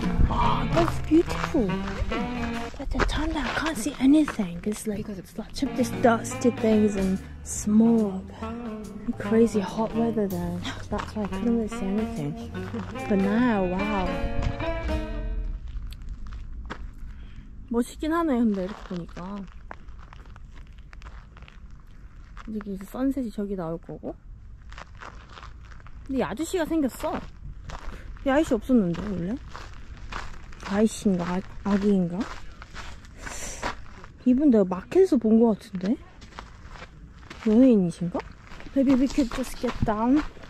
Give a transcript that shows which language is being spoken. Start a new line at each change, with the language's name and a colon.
English: Oh, that's beautiful. But the time I can't see anything. It's like such of this dusty things and smog. Crazy hot weather then. That's why I couldn't really see anything. But now, wow.
Korean: 멋있긴 하네, 근데 이렇게 보니까. 여기 이제 선셋이 저기 나올 거고. 근데 이 아저씨가 생겼어. 이 아저씨 없었는데 원래? 아이씨인가? 아기인가? 이분 내가 마켓에서 본 거 같은데? 연예인이신가?
English: Maybe we could just get down.